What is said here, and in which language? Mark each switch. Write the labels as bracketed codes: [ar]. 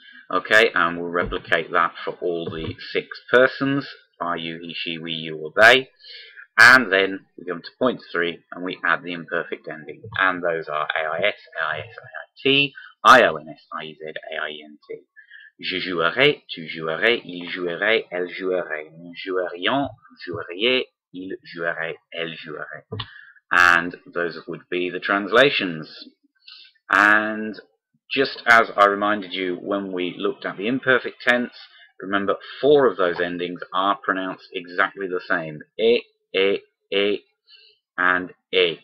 [en] Okay, and we'll replicate that for all the 6 persons, I, you, he, she, we, you, or they. And then we come to point 3 and we add the imperfect ending. And those are AIS, AIS, AIT, IONS, IEZ, AINT. [fr] Je jouerai, tu jouerais, il jouerait, elle jouerait. Nous jouerions, vous joueriez, il jouerait, elle jouerait. [en] And those would be the translations. And just as I reminded you when we looked at the imperfect tense, remember 4 of those endings are pronounced exactly the same. E, and e.